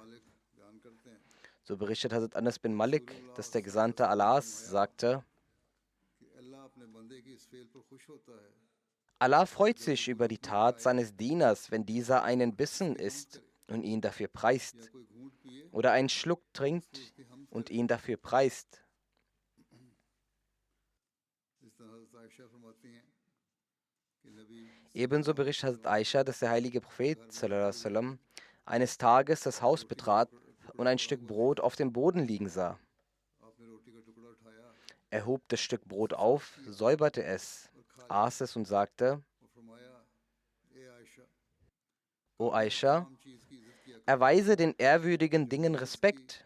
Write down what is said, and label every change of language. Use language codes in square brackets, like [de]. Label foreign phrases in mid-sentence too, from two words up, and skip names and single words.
[de] So berichtet Hazrat Anas bin Malik, dass der Gesandte Allahs sagte: Allah freut sich über die Tat seines Dieners, wenn dieser einen Bissen isst und ihn dafür preist, oder einen Schluck trinkt und ihn dafür preist. Ebenso berichtet Hazrat Aisha, dass der heilige Prophet [ar] صلى الله عليه وسلم [de] eines Tages das Haus betrat und ein Stück Brot auf dem Boden liegen sah. Er hob das Stück Brot auf, säuberte es, aß es und sagte: O Aisha, erweise den ehrwürdigen Dingen Respekt.